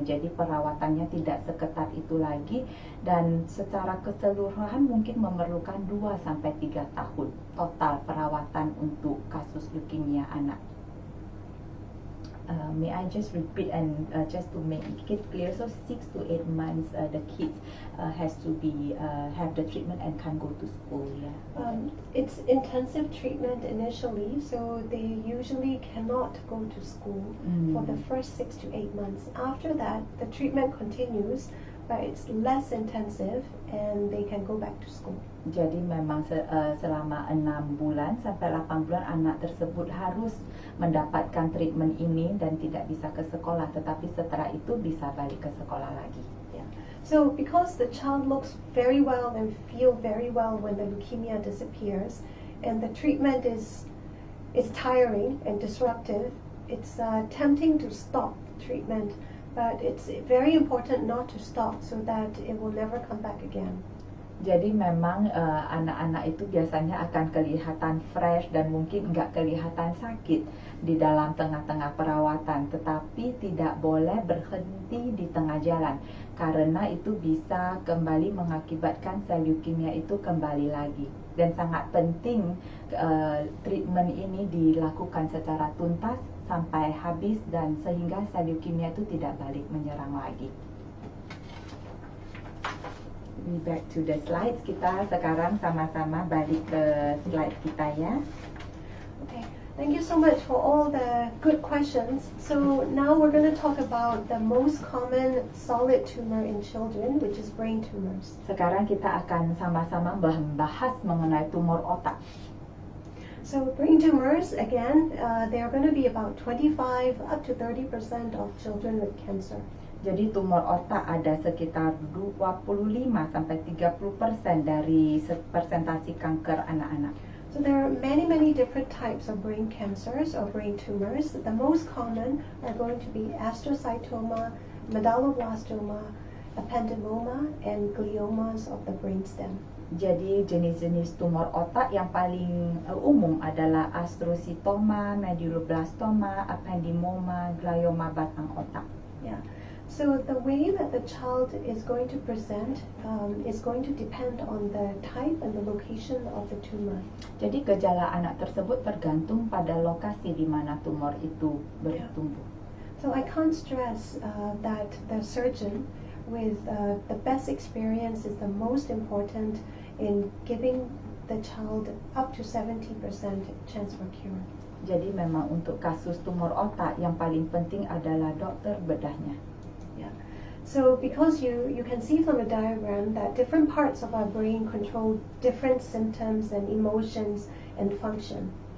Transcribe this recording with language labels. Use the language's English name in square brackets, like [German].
[Indonesian] Jadi perawatannya tidak seketat itu lagi, dan secara keseluruhan mungkin memerlukan 2 sampai 3 tahun total perawatan untuk kasus leukemia anak. [English] May I just repeat and just to make it clear, so 6 to 8 months the kids has to be have the treatment and can go to school. It's intensive treatment initially, so they usually cannot go to school for the first 6 to 8 months. After that, the treatment continues, but it's less intensive and they can go back to school. [Indonesian] Jadi memang selama 6 bulan sampai 8 bulan anak tersebut harus mendapatkan treatment ini dan tidak bisa ke sekolah, tetapi setelah itu bisa balik ke sekolah lagi. [English] Yeah. So because the child looks very well and feel very well when the leukemia disappears, and the treatment is tiring and disruptive, it's tempting to stop treatment, but it's very important not to stop so that it will never come back again. [Indonesian] Jadi memang anak-anak itu biasanya akan kelihatan fresh dan mungkin nggak kelihatan sakit di dalam tengah-tengah perawatan, tetapi tidak boleh berhenti di tengah jalan karena itu bisa kembali mengakibatkan sel leukemia itu kembali lagi. Dan sangat penting treatment ini dilakukan secara tuntas sampai habis dan sehingga sel leukemia itu tidak balik menyerang lagi. [English] Back to the slides. [Indonesian] Kita sekarang sama-sama balik ke slide kita ya. [English] Okay, thank you so much for all the good questions. So now we're going to talk about the most common solid tumor in children, which is brain tumors. [Indonesian] Sekarang kita akan sama-sama membahas mengenai tumor otak. [English] So brain tumors, again, they are going to be about 25 up to 30% of children with cancer. [Indonesian] Jadi tumor otak ada sekitar 25 sampai 30% dari persentase kanker anak-anak. [English] So there are many different types of brain cancers or brain tumors. The most common are going to be astrocytoma, medulloblastoma, ependymoma, and gliomas of the brainstem. [Indonesian] Jadi jenis-jenis tumor otak yang paling umum adalah astrocytoma, medulloblastoma, ependymoma, glioma batang otak. [English] Yeah. So the way that the child is going to present is going to depend on the type and the location of the tumor. [Indonesian] Jadi gejala anak tersebut tergantung pada lokasi di mana tumor itu bertumbuh. [English] So I can't stress that the surgeon with the best experience is the most important in giving the child up to 70% chance for cure. [Indonesian] Jadi memang untuk kasus tumor otak yang paling penting adalah dokter bedahnya. [English] Yeah. So because you can see from the diagram that different parts of our brain control different symptoms and emotions and function.